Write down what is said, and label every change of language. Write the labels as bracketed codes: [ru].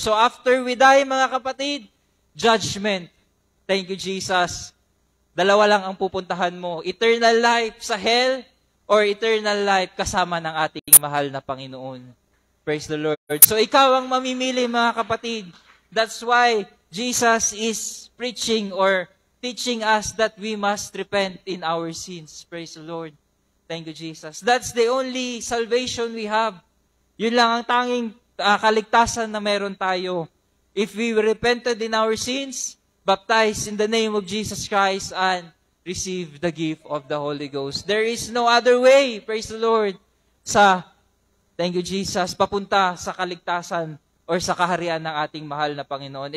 [en] So after we die, [tl] mga kapatid, [en] judgment. Thank you, Jesus. [tl] Dalawa lang ang pupuntahan mo. [en] Eternal life [tl] sa [en] hell or eternal life [tl] kasama ng ating mahal na Panginoon. [en] Praise the Lord. [tl] So ikaw ang mamimili, mga kapatid. [en] That's why Jesus is preaching or teaching us that we must repent in our sins. Praise the Lord. Thank you, Jesus. That's the only salvation we have. [tl] Yun lang ang tanging kaligtasan na meron tayo. [en] If we repented in our sins, baptized in the name of Jesus Christ, and receive the gift of the Holy Ghost. There is no other way, praise the Lord, thank you, Jesus, [tl] papunta sa kaligtasan or sa kaharian ng ating mahal na Panginoon.